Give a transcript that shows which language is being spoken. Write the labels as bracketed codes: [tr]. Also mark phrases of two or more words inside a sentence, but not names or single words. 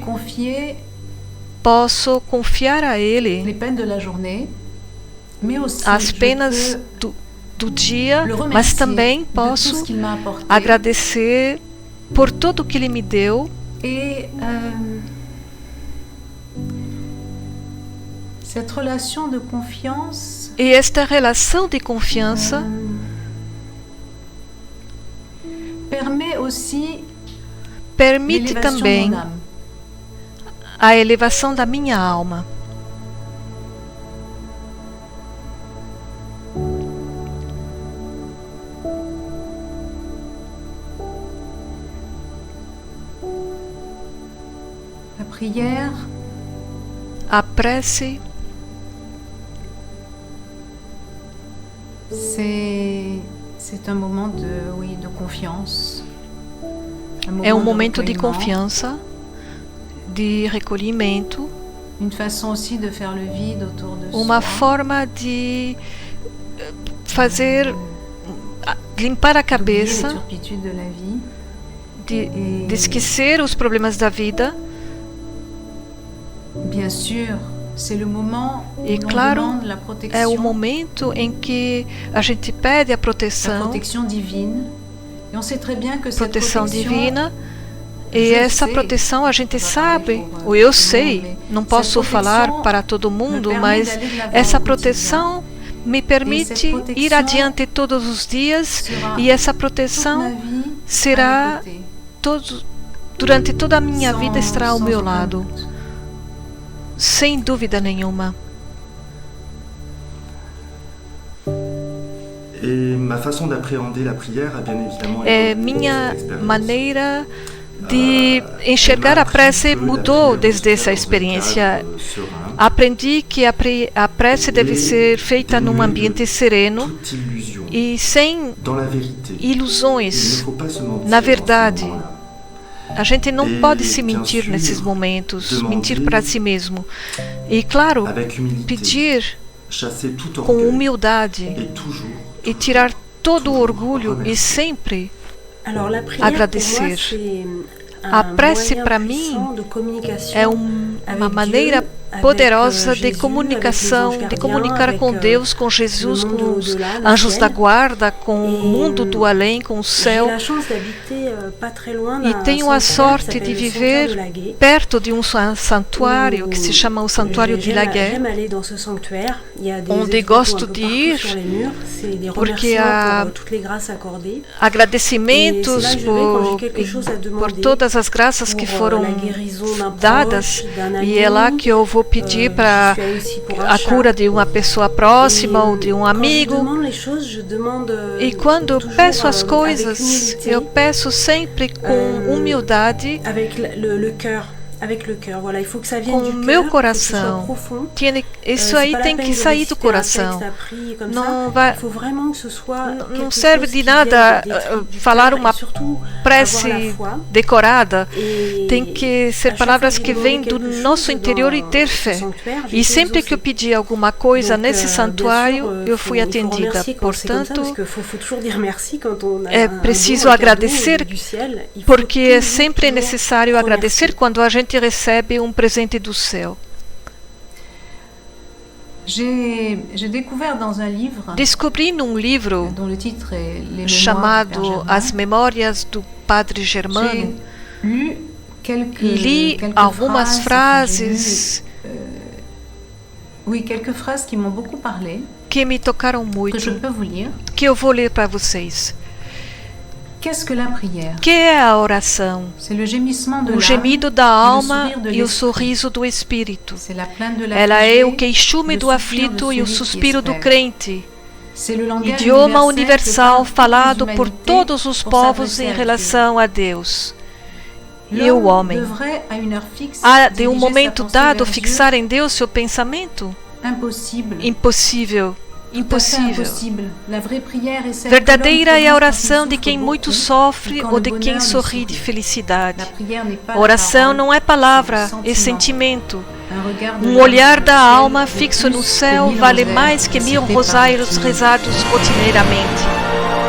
[pt] Posso confiar a Ele as penas do dia, mas também posso agradecer por tudo que Ele me deu. [fr] Cette relation de confiance, [pt] e esta relação de confiança [fr] permet aussi [pt] permite [fr] l'élévation de [pt] também [fr] mon âme. [pt] a elevação da minha alma. [fr] La prière, [pt] A prece [fr] c'est un moment de confiance. [pt] é um momento de [fr] recueillement, [pt] confiança, de recolhimento, [fr] une façon aussi de faire le vide autour de [pt] uma [fr] soi. [pt] forma de fazer limpar a [fr] D'oublier les [pt] cabeça, [fr] turpitudes de la vie. [pt] de esquecer os problemas da vida. [fr] Bien sûr, c'est le moment où [pt] E [fr] l'on [pt] claro, [fr] demande la [pt] é o [fr] protection, [pt] momento em que a gente pede a [fr] la [pt] proteção [fr] divine. Et on sait très bien que cette [pt] proteção [fr] protection, [pt] divina. E essa proteção a gente sabe, ou eu sei, não posso falar para todo mundo, mas essa proteção me permite ir adiante todos os dias, e essa [fr] toute ma [pt] proteção [fr] vie, [pt] será [fr] à mes côtés, [pt] durante toda a minha vida [fr] sans- [pt] estará ao [fr] sans [pt] meu [fr] aucun [pt] lado, [fr] doute. [pt] sem dúvida nenhuma. [fr] Et ma façon d'appréhender la prière a bien évidemment [pt] É [fr] évolué [pt] minha [fr] dans cette expérience. [pt] maneira de enxergar a prece mudou desde essa experiência. Aprendi que a prece deve ser feita num ambiente sereno [fr] Toute illusion. [pt] e sem [fr] Dans la vérité, il ne [pt] ilusões. [fr] faut pas se mentir [pt] Na [fr] dans [pt] verdade, [fr] ces moments-là. [pt] a gente não E, pode se [fr] bien [pt] mentir [fr] sûr, [pt] nesses momentos, [fr] demander [pt] mentir para si mesmo. E claro, [fr] Avec humilité, [pt] pedir [fr] chasser tout [pt] com [fr] orgueil [pt] humildade [fr] et toujours [pt] e tirar todo o orgulho e sempre [fr] Alors, la prière, [pt] agradecer. [fr] pour moi, c'est [pt] A [fr] un [pt] prece [fr] moyen [pt] para [fr] puissant [pt] mim [fr] de communication [pt] é uma [fr] avec [pt] maneira [fr] Dieu, avec, [pt] poderosa de [fr] Jésus, [pt] comunicação, [fr] avec les [pt] de [fr] anges [pt] comunicar [fr] gardiens, [pt] com [fr] avec, [pt] Deus, com Jesus, [fr] le [pt] com [fr] monde [pt] os [fr] au-delà, le [pt] anjos da [fr] ciel. [pt] guarda, com o mundo do além, com o [fr] J'ai [pt] céu. [fr] la chance d'habiter pas très loin [pt] E [fr] d'un [pt] tenho a [fr] sanctuaire qui [pt] sorte [fr] s'appelle [pt] de [fr] le Sanctuaire de [pt] viver [fr] Laguet. [pt] perto de um santuário que se chama o Santuário de [fr] J'aime [pt] Laguet, [fr] aller dans ce sanctuaire. Il y a des [pt] onde [fr] photos [pt] gosto [fr] un peu [pt] de [fr] partout [pt] ir, [fr] sur les murs. C'est des [pt] porque [fr] remerciements [pt] há [fr] pour toutes les grâces accordées. [pt] agradecimentos [fr] Et c'est là que je vais quand j'ai quelque chose à [pt] por [fr] demander [pt] todas as graças que [fr] pour, [pt] foram [fr] la guérison d'un [pt] dadas, [fr] proche, d'un [pt] e é lá [fr] ami. [pt] que eu vou pedir para [fr] Je suis allée aussi pour un [pt] a [fr] chat. [pt] cura de uma pessoa próxima ou de um [fr] Quand je [pt] amigo. [fr] demande les choses, je demande, [pt] E quando eu [fr] toujours, [pt] peço as [fr] avec [pt] coisas, [fr] humilité, [pt] eu peço sempre com humildade, [fr] avec le cœur. Avec le cœur, voilà, il faut que ça vienne [pt] com o [fr] du [pt] meu [fr] cœur, [pt] coração. [fr] faut que ce soit profond. [pt] Isso [fr] C'est [pt] aí [fr] pas la [pt] tem [fr] peine [pt] que [fr] de [pt] sair do [fr] réciter un [pt] coração. [fr] texte appris comme [pt] Não [fr] ça. [pt] vai, [fr] Il faut vraiment que ce soit [pt] não [fr] quelque [pt] serve [fr] chose [pt] de [fr] qui [pt] nada [fr] vienne des tripes du [pt] falar [fr] cœur [pt] uma [fr] et surtout [pt] prece [fr] avoir la foi. [pt] decorada. [fr] Et [pt] Tem que [fr] à [pt] ser [fr] chaque [pt] palavras [fr] fois [pt] que [fr] que j'ai [pt] vêm [fr] demandé [pt] do [fr] quelque [pt] nosso [fr] chose [pt] interior e [fr] dans [pt] ter [fr] ce [pt] fé. [fr] sanctuaire, j'ai [pt] E [fr] été [pt] sempre que eu [fr] exaucée. [pt] pedi alguma coisa [fr] Donc, [pt] nesse [fr] bien [pt] santuário, [fr] sûr, [pt] eu fui [fr] il faut [pt] atendida. [fr] remercier quand c'est comme ça, [pt] Portanto, [fr] parce qu'il faut toujours dire merci quand on a [pt] é [fr] un [pt] preciso [fr] don, un cadeau [pt] agradecer, [fr] du ciel. Il faut [pt] porque é [fr] toujours, [pt] sempre [fr] toujours [pt] necessário [fr] remercier. [pt] agradecer quando a gente recebe um presente do céu. [fr] J'ai découvert dans un livre [pt] Descobri num livro [fr] dont le titre est Les Mémoires du Père [pt] chamado [fr] Germain, [pt] As Memórias do Padre Germano. [fr] j'ai lu quelques [pt] Li algumas frases [fr] oui, quelques phrases qui m'ont beaucoup parlé, [pt] que me tocaram [fr] que je [pt] muito, [fr] peux vous lire. [pt] que eu vou ler para vocês. [fr] Qu'est-ce que la prière? [pt] Que é a oração? [fr] C'est le gémissement de [pt] O [fr] l'âme, [pt] gemido da alma [fr] sourire de [pt] e o [fr] l'esprit. [pt] sorriso do Espírito. [fr] c'est la plainte de [pt] Ela é o [fr] l'affligé, [pt] queixume [fr] le [pt] do [fr] soupir [pt] aflito [fr] de [pt] e o [fr] celui qui [pt] suspiro do [fr] espère. [pt] crente. [fr] C'est le langage [pt] Idioma [fr] universel [pt] universal [fr] que parlent [pt] falado [fr] toutes les [pt] por [fr] humanités [pt] todos os [fr] pour [pt] povos [fr] s'adresser [pt] em [fr] à Dieu. [pt] relação a Deus. E o [fr] L'homme [pt] homem. [fr] devrait, à une heure fixe, [pt] Há de [fr] diriger sa [pt] momento [fr] pensée [pt] dado [fr] vers Dieu. [pt] fixar em Deus seu pensamento? [fr] Impossible. [pt] Impossível. [fr] Tout à fait [pt] Impossível. [fr] impossible. La vraie prière est celle [pt] Verdadeira [fr] que [pt] é a [fr] l'homme [pt] oração de [fr] prononce [pt] quem [fr] quand il [pt] muito [fr] souffre [pt] sofre [fr] beaucoup, [pt] ou [fr] ou [pt] de [fr] quand le [pt] quem [fr] bonheur [pt] sorri [fr] lui [pt] de [fr] sourit. [pt] felicidade. [fr] La prière n'est pas [pt] A oração [fr] la [pt] não [fr] parole, [pt] é palavra, [fr] c'est le [pt] é [fr] sentiment. [pt] sentimento. [fr] Un regard de [pt] Um [fr] l'homme [pt] olhar [fr] dans [pt] da [fr] le ciel [pt] alma [fr] vaut [pt] fixo [fr] plus [pt] no [fr] que [pt] céu [fr] 1000 [pt] vale [fr] rosairs [pt] mais que 1000 [fr] récités par [pt] rosários [fr] routine. [pt] rezados rotineiramente.